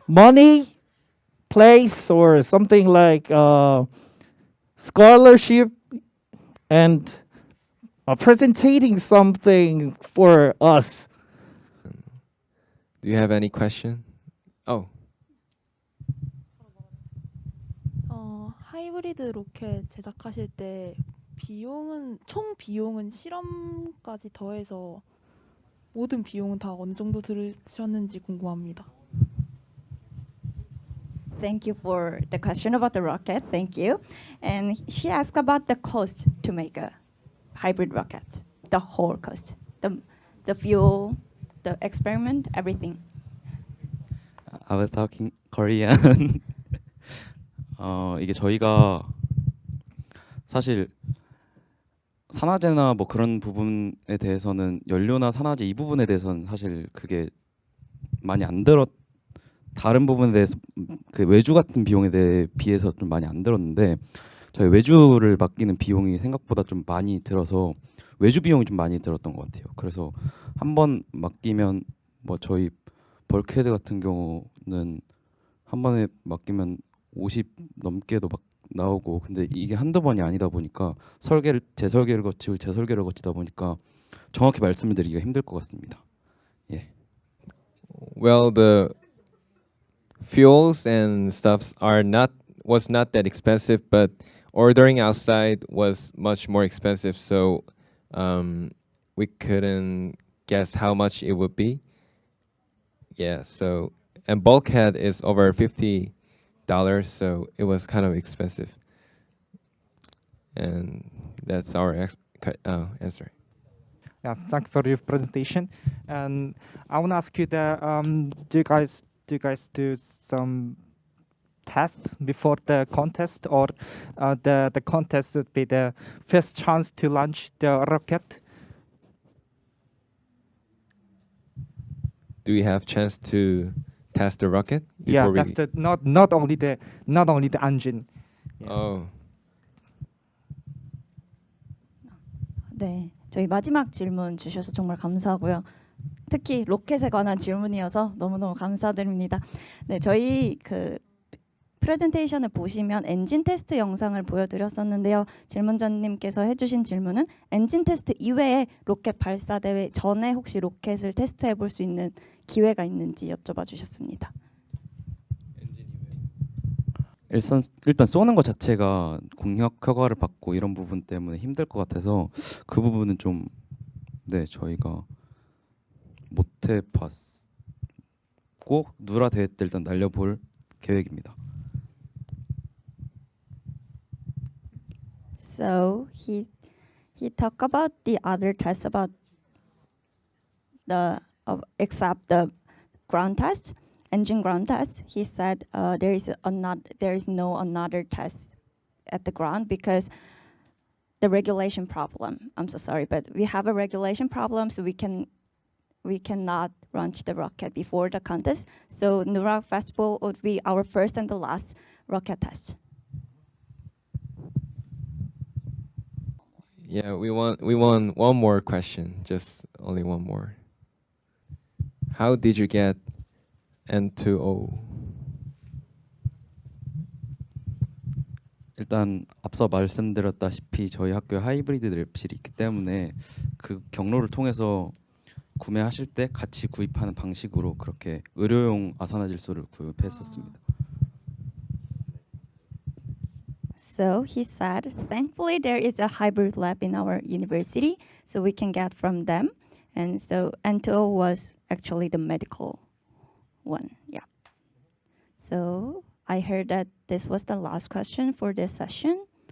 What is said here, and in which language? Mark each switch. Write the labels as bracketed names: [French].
[English] Money, place, or something like scholarship, and presenting something for us. Do you have any question? Oh. [Korean] 하이브리드 로켓 제작하실 때 총 비용은 실험까지 더해서 모든 비용은 다 어느 정도 들으셨는지 궁금합니다. [English] Thank you for the question about the rocket. Thank you. And she asked about the cost to make a hybrid rocket, the whole cost, the fuel, the experiment, everything. I was talking Korean. [Korean] 이게 저희가 사실 산화제나 뭐 그런 부분에 대해서는 연료나 산화제 이 부분에 대해서는 사실 그게 많이 안 들었. 다른 부분에 대해서 그 외주 같은 비용에 대해 비해서 좀 많이 안 들었는데 저희 외주를 맡기는 비용이 생각보다 좀 많이 들어서 외주 비용이 좀 많이 들었던 것 같아요. 그래서 한 번 맡기면 뭐 저희 벌크헤드 같은 경우는 한 번에 맡기면 50 넘게도 막 나오고, 근데 이게 한두 번이 아니다 보니까 재설계를 거치다 보니까 정확히 말씀을 드리기가 힘들 것 같습니다. 예. [English] Well, the fuels and stuffs was not that expensive, but ordering outside was much more expensive, so we couldn't guess how much it would be. Yeah, so and bulkhead is over $50, so it was kind of expensive. And that's our answer. Yeah, thank you for your presentation. And I want to ask you that do you guys do some tests before the contest, or the contest would be the first chance to launch the rocket? Do we have chance to test the rocket? Yeah, before that's the not only the engine. Yeah. Oh. [Korean] 네, 저희 마지막 질문 주셔서 정말 감사하고요. 특히 로켓에 관한 질문이어서 너무너무 감사드립니다. 네, 저희 그 프레젠테이션을 보시면 엔진 테스트 영상을 보여드렸었는데요. 질문자님께서 해주신 질문은 엔진 테스트 이외에 로켓 발사 대회 전에 혹시 로켓을 테스트해 볼 수 있는 기회가 있는지 여쭤봐 주셨습니다. 일단 쏘는 것 자체가 공역 허가를 받고 이런 부분 때문에 힘들 것 같아서 그 부분은 좀 저희가 못 해봤고 누라 대회 때 일단 날려볼 계획입니다. [English] So he talked about the other tests about except the ground test, engine ground test. He said there is no another test at the ground because the regulation problem. I'm so sorry, but we have a regulation problem, so we cannot launch the rocket before the contest. So Nura Festival would be our first and the last rocket test. Yeah, we want one more question, just only one more. How did you get N2o? [Korean] 일단 앞서 말씀드렸다시피 저희 학교에 하이브리드 랩실이 있기 때문에 그 경로를 통해서 구매하실 때 같이 구입하는 방식으로 그렇게 의료용 아산화질소를 구입했었습니다. [English] So he said, thankfully there is a hybrid lab in our university, so we can get from them. And so N2o was actually the medical one. Yeah. So I heard that this was the last question for this session.